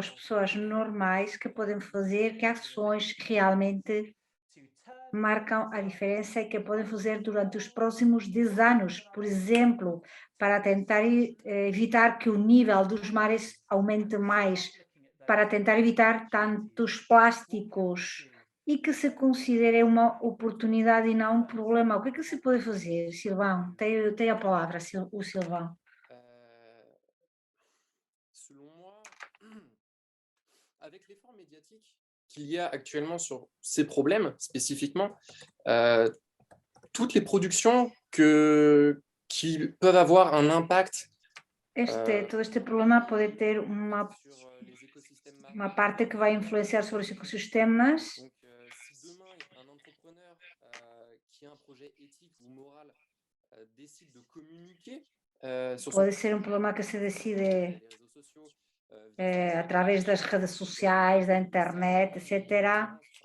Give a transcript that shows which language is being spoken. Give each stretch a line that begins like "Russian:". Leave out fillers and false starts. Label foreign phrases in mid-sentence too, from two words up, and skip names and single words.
Portuguese: as pessoas normais que podem fazer, que ações realmente marcam a diferença e que podem fazer durante os próximos 10 anos, por exemplo, para tentar evitar que o nível dos mares aumente mais, para tentar evitar tantos plásticos e que se considere uma oportunidade e não um problema. O que é que se pode fazer, Silvão? Tem a palavra, o Silvão.
French: Selon moi, avec l'effort médiatique qu'il y a actuellement sur ces problèmes spécifiquement, toutes les productions qui peuvent avoir un impact.
Portuguese: Todo este problema pode ter uma parte que vai influenciar sobre os ecossistemas. Pode ser um problema que se decide através das redes sociais, da internet, etc.